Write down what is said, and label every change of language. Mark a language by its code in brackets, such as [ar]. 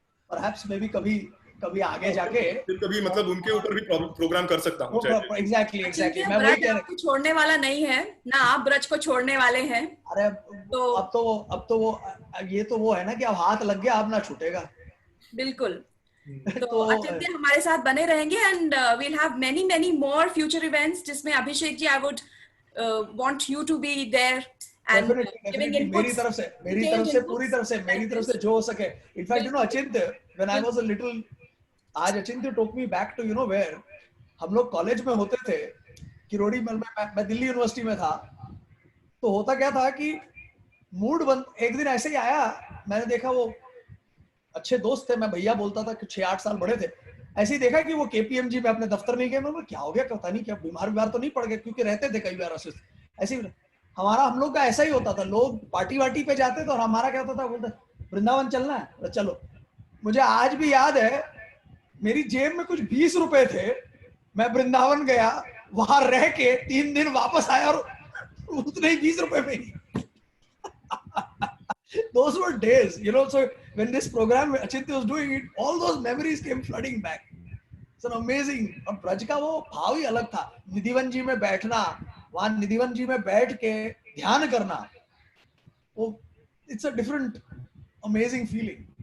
[en] perhaps maybe [hi] कभी आगे जाके कभी मतलब उनके ऊपर भी प्रोग्राम कर सकता हूँ. एग्जैक्टली. मैं वही कह रहा हूँ, छोड़ने वाला नहीं है ना, आप ब्रज को छोड़ने वाले हैं. अरे तो अब तो वो ये तो वो है ना कि अब हाथ लग गया, अब ना छूटेगा. बिल्कुल. तो अचिंत्य हमारे साथ बने रहेंगे, [en] and we'll have many more future events [hi] जिसमें Abhishek ji, [en] I would want you to be there and giving inputs. [hi] मेरी तरफ से जो हो सके. [en] In fact, Achintya, when I was a little, [hi] आज Achintya took me back to where हम लोग कॉलेज में होते थे, किरोड़ी में. मैं दिल्ली यूनिवर्सिटी में था. तो होता क्या था कि मूड बन, एक दिन ऐसे ही आया, मैंने देखा वो अच्छे दोस्त थे, मैं भैया बोलता था कि 6-8 साल बड़े थे, ऐसे ही देखा कि वो केपीएमजी में अपने दफ्तर नहीं गए। मैं क्या हो गया, पता नहीं क्या बीमार तो नहीं पड़ गए, क्योंकि रहते थे कई बार ऐसे ही। हम लोग का ऐसा ही होता था, लोग पार्टी वार्टी पे जाते थे और हमारा क्या होता था, बोलते वृंदावन चलना है, चलो। मुझे आज भी याद है, मेरी जेब में कुछ 20 रुपए थे, मैं वृंदावन गया, वहां रह के 3 दिन वापस आया और उतने ही 20 रुपए में ही। [en] Those were days, you know. So when this program Achintya was doing it, all those memories came flooding back. It's an amazing. [hi] और ब्रज का वो भाव ही अलग था। निधिवन जी में बैठना, वहां निधिवन जी में बैठ के ध्यान करना, वो [en] it's a different amazing feeling.